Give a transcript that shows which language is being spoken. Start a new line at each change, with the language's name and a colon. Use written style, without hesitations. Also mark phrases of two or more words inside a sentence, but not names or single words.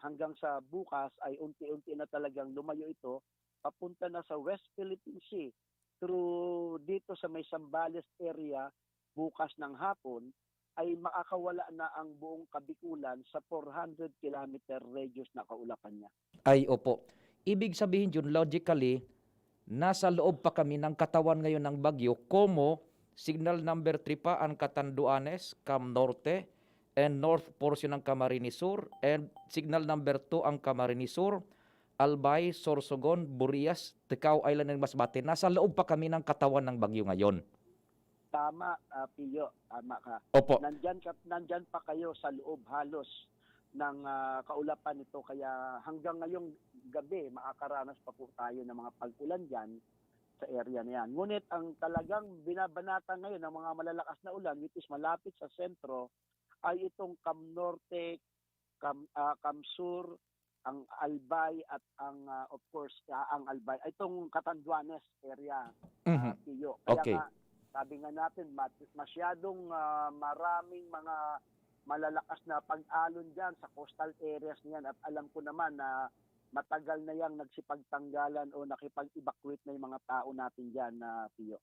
Filipino: Hanggang sa bukas ay unti-unti na talagang lumayo ito, papunta na sa West Philippine Sea, through dito sa may Zambales area, bukas ng hapon, ay makakawala na ang buong Kabikulan sa 400
English: kilometer radius
Filipino: na kaulapan niya. Ay, opo. Ibig sabihin yun, logically, nasa loob pa kami ng katawan ngayon ng bagyo, como
English: signal number
Filipino: 3 pa ang Catanduanes, Cam Norte, and
English: north portion
Filipino: ng Camarines Sur, and
English: signal number
Filipino: 2 ang Camarines Sur, Albay, Sorsogon, Burias, Tecao Island, and Masbate. Nasa loob pa kami ng katawan ng bagyo ngayon. Tama, Pio, tama ka. Opo. Nandyan pa kayo sa loob halos ng kaulapan nito, kaya hanggang ngayong gabi makakaranas pa po tayo ng mga pag-ulan dyan sa area na yan. Ngunit ang talagang binabanata ngayon ng mga malalakas na ulan,
English: which is
Filipino: malapit sa sentro, ay itong Cam Norte, Cam Sur, ang Albay at ang
English: of course
Filipino: ang Albay, itong Catanduanes area, Pio. Kaya Okay. nga, sabi nga natin, masyadong maraming mga malalakas na pag-alon dyan sa
English: coastal areas
Filipino: niyan, at alam ko naman na matagal na yang nagsipagtanggalan o nakipag-evacuate na yung mga tao natin dyan, Pio.